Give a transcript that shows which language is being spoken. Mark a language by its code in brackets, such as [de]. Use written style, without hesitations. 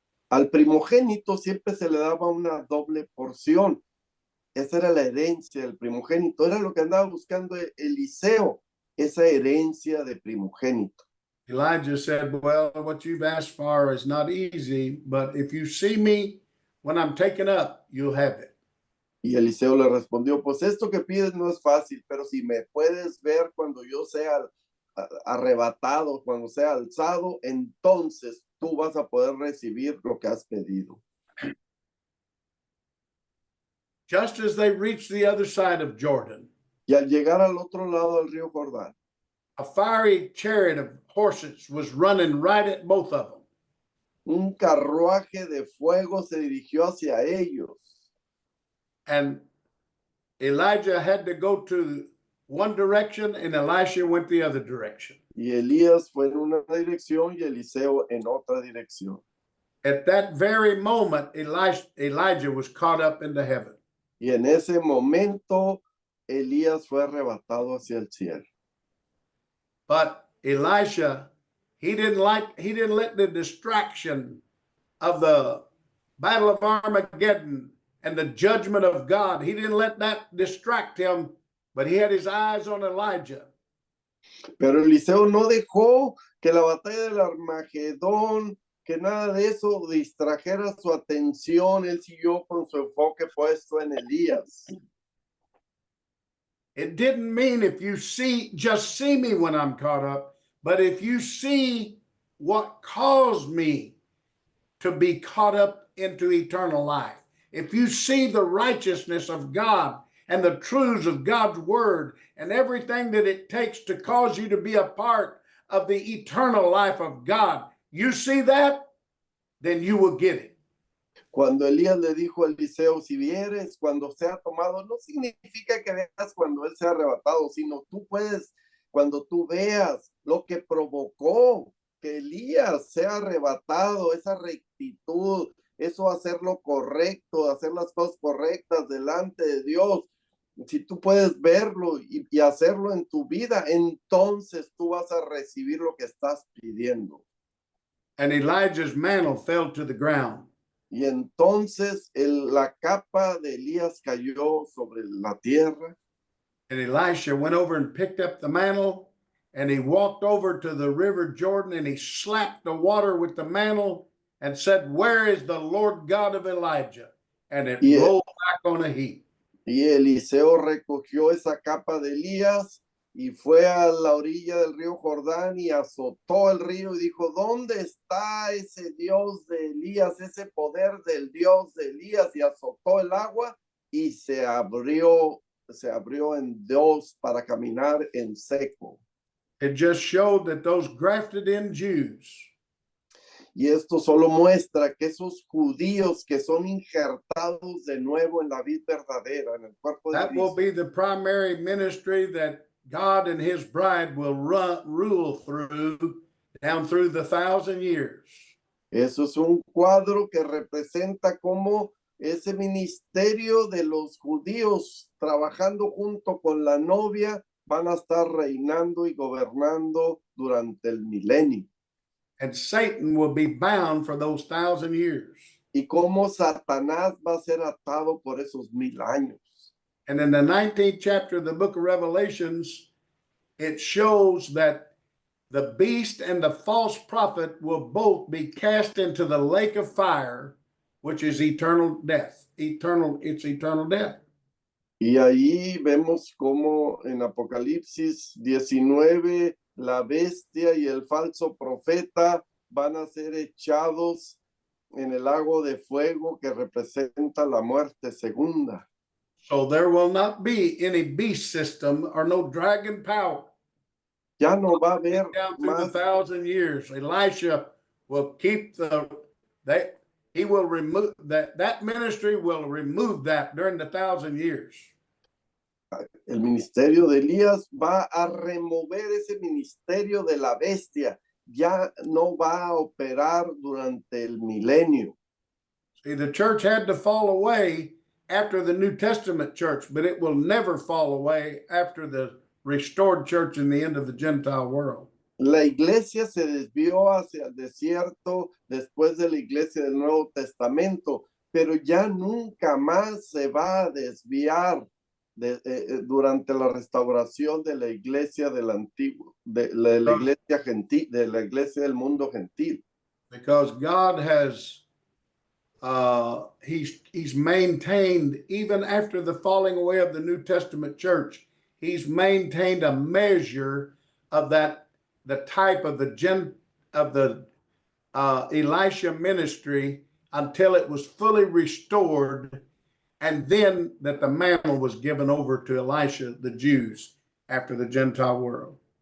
[es] Al primogénito siempre se le daba una doble porción. Esa era la herencia del primogénito. Era lo que andaba buscando Eliseo, esa herencia de primogénito. [en] Elijah said, well, what you've asked for is not easy, but if you see me when I'm taken up, you'll have it. [es] Y Eliseo le respondió, pues esto que pides no es fácil, pero si me puedes ver cuando yo sea arrebatado, cuando sea alzado, entonces tú vas a poder recibir lo que has pedido. [en] Just as they reached the other side of Jordan, [es] Y al llegar al otro lado del río Jordán, [en] a fiery chariot of horses was running right at both of them. [es] un carruaje de fuego se dirigió hacia ellos. [en] And Elijah had to go to one direction and Elisha went the other direction. [es] Y Elías fue en una dirección y Eliseo en otra dirección. [en] At that very moment, Elijah was caught up into heaven. [es] Y en ese momento, Elías fue arrebatado hacia el cielo. [en] But Elisha, he didn't let the distraction of the Battle of Armageddon and the judgment of God, he didn't let that distract him, but he had his eyes on Elijah. [es] Pero Eliseo no dejó que la batalla del Armagedón, que nada de eso distrajera su atención. Él siguió con su enfoque puesto en Elías. [en] It didn't mean if you just see me when I'm caught up, but if you see what caused me to be caught up into eternal life, if you see the righteousness of God and the truths of God's word and everything that it takes to cause you to be a part of the eternal life of God, you see that, then you will get it. [es] Cuando Elías le dijo a Eliseo, si vieres cuando sea tomado, no significa que veas cuando él sea arrebatado, sino tú puedes, cuando tú veas lo que provocó que Elías sea arrebatado, esa rectitud, eso hacer lo correcto, hacer las cosas correctas delante de Dios. Si tú puedes verlo y hacerlo en tu vida, entonces tú vas a recibir lo que estás pidiendo. [en] And Elijah's mantle fell to the ground. [es] Y entonces la capa de Elías cayó sobre la tierra. [en] And Elisha went over and picked up the mantle, and he walked over to the river Jordan, and he slapped the water with the mantle and said, "Where is the Lord God of Elijah?" And it rolled back on a heap. [es] Y Eliseo recogió esa capa de Elías y fue a la orilla del río Jordán y azotó el río y dijo, ¿dónde está ese Dios de Elías, ese poder del Dios de Elías? Y azotó el agua y se abrió en dos para caminar en seco. [en] It just showed that those grafted in Jews, [es] y esto solo muestra que esos judíos que son injertados de nuevo en la vida verdadera, en el cuerpo de [en] that will [es] Cristo, [en] be the primary ministry that God and his bride will rule down through the 1,000 years. [es] eso es un cuadro que representa cómo ese ministerio de los judíos trabajando junto con la novia van a estar reinando y gobernando durante el milenio. [en] And Satan will be bound for those 1,000 years. [es] Y cómo Satanás va a ser atado por esos 1000 años. [en] And in the 19th chapter of the book of Revelations, it shows that the beast and the false prophet will both be cast into the lake of fire, which is eternal death. It's eternal death. [es] Y ahí vemos cómo en Apocalipsis 19 la bestia y el falso profeta van a ser echados en el lago de fuego que representa la muerte segunda. [en] So there will not be any beast system or no dragon power. [es] Ya no va a haber [en] Down through the [es] más. [en] 1,000 years, Elisha will keep he will remove that ministry will remove that during the 1,000 years. [es] El ministerio de Elías va a remover ese ministerio de la bestia. Ya no va a operar durante el milenio. [en] See, the church had to fall away after the New Testament church, but it will never fall away after the restored church in the end of the Gentile world. [es] La iglesia se desvió hacia el desierto después de la iglesia del Nuevo Testamento, pero ya nunca más se va a desviar durante la restauración de la iglesia del antiguo, de la iglesia gentil, de la iglesia del mundo gentil. [en] Because God has he's maintained, even after the falling away of the New Testament church, he's maintained a measure of the type of the Elisha ministry until it was fully restored, and then that the mantle was given over to Elisha, the Jews, after the Gentile world.